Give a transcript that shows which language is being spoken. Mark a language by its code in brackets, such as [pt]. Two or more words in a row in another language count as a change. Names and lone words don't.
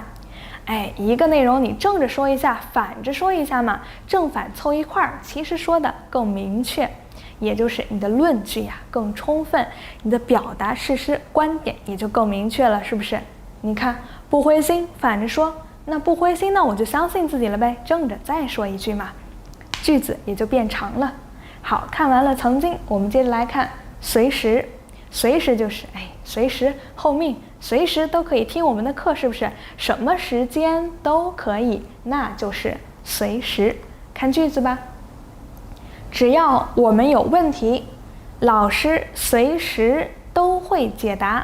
[zh] 一個內容你正着說一下，反着說一下嘛，正反湊一塊兒，其實說的更明確，也就是你的論據呀更充分，你的表達事實觀點也就更明確了，是不是？你看，不灰心，反着說，那不灰心，那我就相信自己了唄，正着再說一句嘛，句子也就變長了。好，看完了曾經，我們接着來看隨時。隨時就是隨時候命，隨時都可以聽我們的課，是不是？什麼時間都可以，那就是隨時。看句子吧，只要我們有問題，老師隨時都會解答。